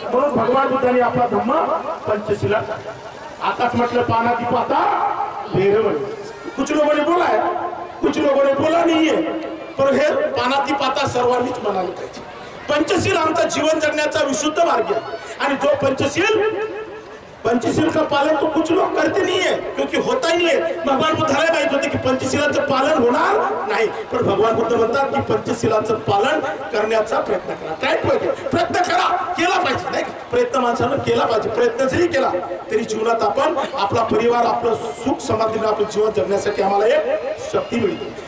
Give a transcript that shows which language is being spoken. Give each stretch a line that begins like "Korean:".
Marathi: म्हणून भगवान बुद्धांनी आपला धम्म पंचशिला, आताच म्हटलं पाना ती पाता भेरवण,
Hindi: कुछ लोगों ने बोला है, कुछ लोगों ने बोला नहीं है,
Marathi: पर हे पाना ती पाता सर्वांनीच म्हणाले पाहिजे। पंचशील आमचा जीवन जगण्याचा विशुद्ध मार्ग आहे आणि जो पंचशील
Hindi: पंचशील का पालन तो कुछ लोग करते नहीं है, क्योंकि होता ही नहीं है।
Marathi: भगवान बुद्धाला माहित होते की पंचशीलाचं पालन होणार नाही, पण भगवान बुद्ध म्हणतात की पंचशीलाचं पालन करण्याचा प्रयत्न करा। काय प्रयत्न करा, केला पाहिजे नाही का? प्रयत्न माणसानं केला पाहिजे। प्रयत्न जरी केला तरी जीवनात आपण आपला परिवार, आपलं सुख समाधान, आपलं जीवन जगण्यासाठी आम्हाला एक शक्ती मिळते।